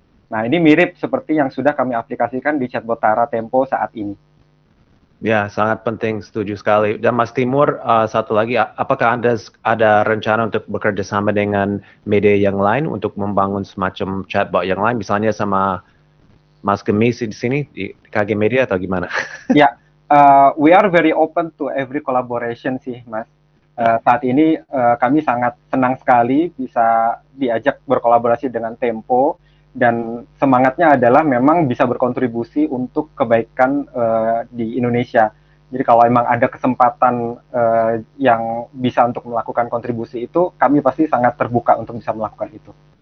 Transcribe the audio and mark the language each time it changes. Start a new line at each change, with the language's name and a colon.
Indonesian: Nah, ini mirip seperti yang sudah kami aplikasikan di chatbot Tara Tempo saat ini. Ya, sangat penting, setuju sekali. Dan Mas Timur, satu lagi, apakah Anda ada rencana untuk bekerja sama dengan media yang lain untuk membangun semacam chatbot yang lain, misalnya sama Mas Gemis di sini, di KG Media atau gimana?
English: Ya, we are very open to every collaboration sih, Mas.
Indonesian: Saat ini kami sangat senang sekali bisa diajak berkolaborasi dengan Tempo, dan semangatnya adalah memang bisa berkontribusi untuk kebaikan di Indonesia. Jadi kalau memang ada kesempatan yang bisa untuk melakukan kontribusi itu, kami pasti sangat terbuka untuk bisa melakukan itu.